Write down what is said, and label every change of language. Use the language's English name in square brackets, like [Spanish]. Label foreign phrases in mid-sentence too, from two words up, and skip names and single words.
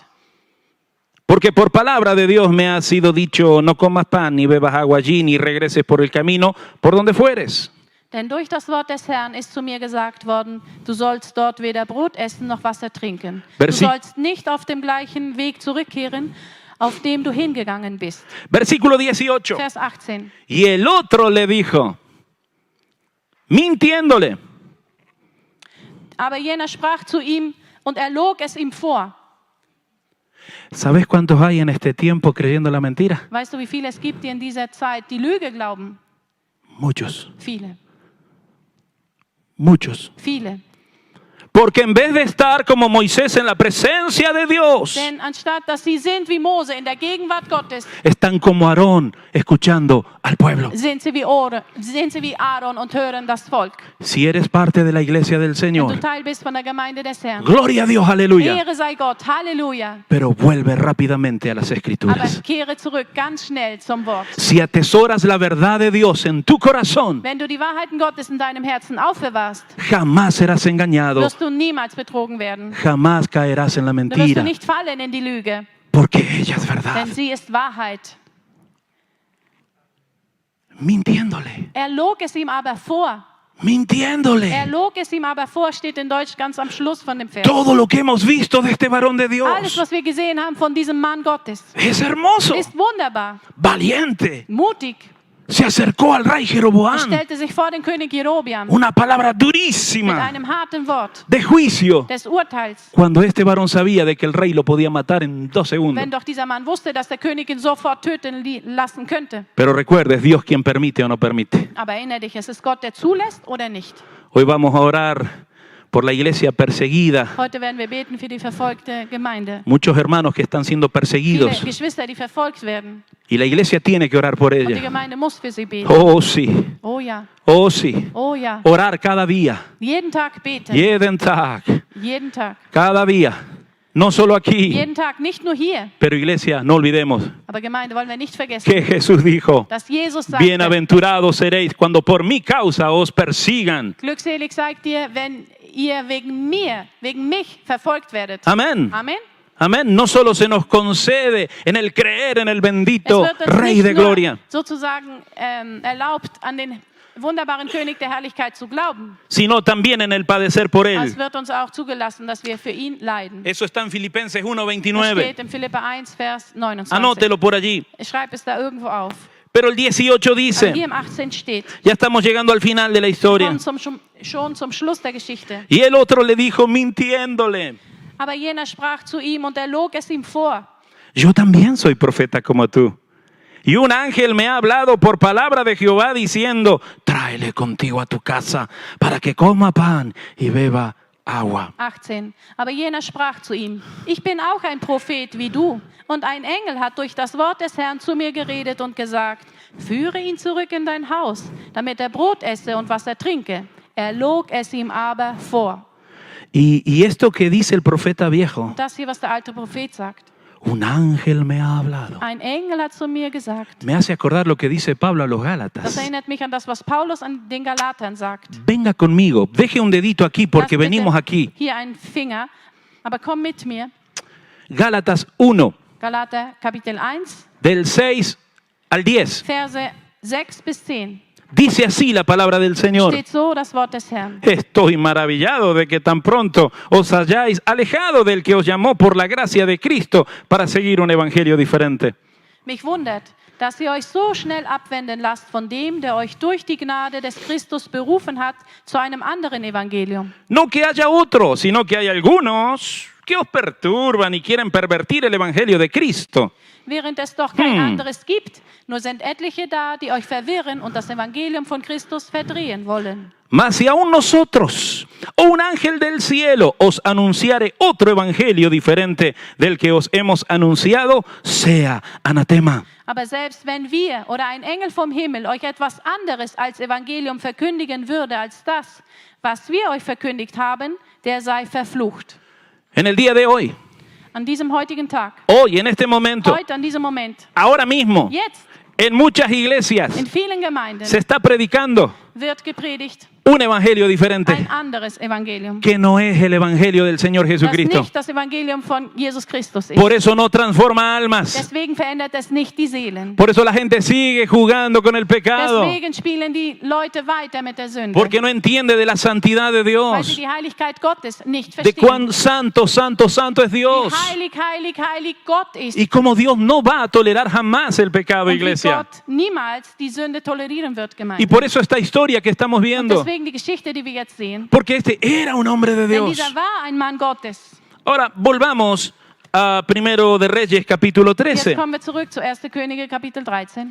[Spanish] Porque por palabra de Dios me ha sido dicho, no comas pan ni bebas agua allí, ni regreses por el camino por donde fueres. [German] Denn durch das Wort des Herrn ist zu mir gesagt worden, du sollst dort weder Brot essen noch Wasser trinken. Du sollst nicht auf dem gleichen Weg zurückkehren, auf dem du hingegangen bist. [Spanish] Versículo 18. [German] Vers 18. [Spanish] Y el otro le dijo, mintiéndole. [German] Aber jener sprach zu ihm und er log es ihm vor. [Spanish] ¿Sabes cuántos hay en este tiempo creyendo la mentira? [German] Weißt du, wie viele es gibt, die in dieser Zeit die Lüge glauben? [Spanish] Muchos, [German] Viele, [Spanish] muchos. [German] viele. [Spanish] Porque en vez de estar como Moisés en la presencia de Dios, [German] Denn anstatt, dass sie sind wie Mose in der Gegenwart Gottes, [Spanish] están como Aarón escuchando al pueblo. [German] sind sie wie Aaron und hören das Volk. [Spanish] Si eres parte de la iglesia del [German] Wenn du [Spanish] Señor, [German] Teil bist von der Gemeinde des Herrn. [Spanish] gloria a Dios, aleluya. [German] Ehre sei Gott, Halleluja. [Spanish] Pero vuelve rápidamente a las [German] Aber [Spanish] escrituras. [German] kehre zurück ganz schnell zum Wort. [Spanish] Si atesoras la verdad de Dios en tu corazón, [German] Wenn du die Wahrheiten Gottes in deinem Herzen aufbewahrst, [Spanish] jamás serás engañado, [German] wirst du niemals betrogen werden. [Spanish] jamás caerás en la [German] Du wirst du [Spanish] mentira, [German] nicht fallen in die Lüge, [Spanish] porque ella es verdad. [German] denn sie ist Wahrheit. [Spanish] Mintiéndole, [German] Er log es ihm aber vor. Er [Spanish] mintiéndole. [German] log es ihm aber vor, steht in Deutsch ganz am Schluss von dem Vers. [Spanish] Todo lo que hemos visto de este varón de [German] Alles, [Spanish] Dios [German] was wir gesehen haben von diesem Mann Gottes, [Spanish] es hermoso, [German] ist wunderbar, [Spanish] valiente. [German] mutig. [Spanish] Se acercó al rey [German] Er [Spanish] Jeroboam. [German] stellte sich vor den König Jerobeam [Spanish] Una palabra [German] mit [Spanish] durísima [German] einem harten Wort [Spanish] de juicio. [German] des Urteils. [Spanish] Cuando este varón sabía de que el rey lo podía matar en 2 segundos. [German] Wenn doch dieser Mann wusste, dass der König ihn sofort töten lassen könnte. [Spanish] Pero recuerde, es Dios quien permite o no permite. [German] Aber erinnere dich, es ist Gott, der zulässt oder nicht. [Spanish] Hoy vamos a orar por la iglesia perseguida. [German] Heute werden wir beten für die verfolgte Gemeinde. [Spanish] Muchos hermanos que están siendo [German] Viele [Spanish] perseguidos. [German] Geschwister, die verfolgt werden. [Spanish] Y la iglesia tiene que orar por [German] Und die [Spanish] ella. [German] Gemeinde muss für sie beten. [Spanish] Oh sí, [German] Oh ja, [Spanish] oh sí. [German] oh ja. [Spanish] Orar cada día. [German] Jeden Tag beten. Jeden Tag. Jeden Tag. [Spanish] Cada día. No solo aquí. [German] Jeden Tag, nicht nur hier. [Spanish] Pero iglesia, no olvidemos [German] Aber Gemeinde wollen wir nicht vergessen, [Spanish] que Jesús dijo, [German] dass Jesus sagte, [Spanish] bienaventurados seréis cuando por mi causa os persigan. [German] glückselig seid ihr, wenn ihr wegen mich verfolgt werdet. [Spanish] Amén. [German] Amen. [Spanish] Amén. No solo se nos concede en el creer en el [German] Es [Spanish] bendito [German] wird uns [Spanish] Rey [German] nicht [Spanish] de [German] nur [Spanish] Gloria, [German] sozusagen erlaubt, an den wunderbaren König der Herrlichkeit zu glauben. [Spanish] sino también en el padecer por [German] Es [Spanish] él. [German] wird uns auch zugelassen, dass wir für ihn leiden. [Spanish] Eso está en Filipenses [German] Das [Spanish] 1:29. [German] steht in Philipper 1, Vers 29. [Spanish] Anótelo por allí. [German] Ich schreibe es da irgendwo auf. [Spanish] Pero el 18 [German] Aber [Spanish] dice, [German] hier im 18 steht, [Spanish] ya estamos llegando al final de la historia. [German] kommt schon zum Schluss der Geschichte. [Spanish] Y el otro le dijo, mintiéndole, [German] Aber jener sprach zu ihm und er log es ihm vor. [Spanish] yo también soy profeta como tú. Y un ángel me ha hablado por palabra de Jehová diciendo, tráele contigo a tu casa para que coma pan y beba agua. 18. [German] Aber jener sprach zu ihm, ich bin auch ein Prophet wie du. Und ein Engel hat durch das Wort des Herrn zu mir geredet und gesagt, führe ihn zurück in dein Haus, damit er Brot esse und Wasser trinke. Er log es ihm aber vor. [Spanish] Y esto que dice el profeta viejo, [German] Das hier, was der alte Prophet sagt. [Spanish] un ángel me ha hablado. [German] Ein Engel hat zu mir gesagt. [Spanish] Me hace acordar lo que dice Pablo a los [German] Das [Spanish] Gálatas. [German] erinnert mich an das, was Paulus an den Galatern sagt. [Spanish] Venga conmigo, deje un dedito aquí porque [German] Lass bitte [Spanish] venimos aquí. [German] Hier einen Finger, aber komm mit mir. [Spanish] Gálatas 1, [German] Galater Kapitel 1, [Spanish] del 6 al 10. [German] Verse 6 bis 10. [Spanish] Dice así la palabra del Señor. [German] Steht so das Wort des Herrn. [Spanish] Estoy maravillado de que tan pronto os hayáis alejado del que os llamó por la gracia de Cristo para seguir un evangelio diferente. [German] Mich wundert, dass ihr euch so schnell abwenden lasst von dem, der euch durch die Gnade des Christus berufen hat, zu einem anderen Evangelium. [Spanish] No que haya otro, sino que hay algunos que os perturban y quieren pervertir el evangelio de Cristo. [German] Während es doch kein anderes gibt, nur sind etliche da, die euch verwirren und das Evangelium von Christus verdrehen wollen. [Spanish] Mas si aún nosotros o un ángel del cielo os anunciare otro evangelio diferente del que os hemos anunciado, sea anatema. [German] Aber selbst wenn wir oder ein Engel vom Himmel euch etwas anderes als Evangelium verkündigen würde als das, was wir euch verkündigt haben, der sei verflucht. [Spanish] En el día de hoy, [German] An diesem heutigen Tag, [Spanish] hoy, en este momento, [German] heute an diesem Moment, [Spanish] ahora mismo, [German] jetzt, [Spanish] en muchas iglesias [German] in vielen Gemeinden [Spanish] se está predicando [German] wird gepredigt [Spanish] un evangelio diferente [German] ein anderes Evangelium, [Spanish] que no es el evangelio del Señor [German] das [Spanish] Jesucristo. [German] nicht das Evangelium von Jesus Christus ist. [Spanish] Por eso no transforma almas. [German] Deswegen verändert es nicht die Seelen. [Spanish] Por eso la gente sigue jugando con el pecado. [German] Deswegen spielen die Leute weiter mit der Sünde, [Spanish] Porque no entiende de la santidad de [German] weil sie [Spanish] Dios. [German] die Heiligkeit Gottes nicht [Spanish] De [German] verstehen. [Spanish] cuán santo, santo, santo es [German] Wie [Spanish] Dios. [German] heilig, heilig, heilig Gott ist. [Spanish] Y como Dios no va a tolerar jamás el pecado, [German] Und wie [Spanish] iglesia. [German] Gott niemals die Sünde tolerieren wird, [Spanish] Y [German] Gemeinde. [Spanish] por eso esta historia que estamos [German] Und [Spanish] viendo. [German] deswegen die Geschichte, die wir jetzt sehen. [Spanish] Porque este era un hombre de [German] Denn [Spanish] Dios. [German] dieser war ein Mann Gottes. [Spanish] Ahora volvamos a Primero de Reyes, capítulo [German] Jetzt [Spanish] 13. [German] kommen wir zurück zu 1. Könige, Kapitel 13.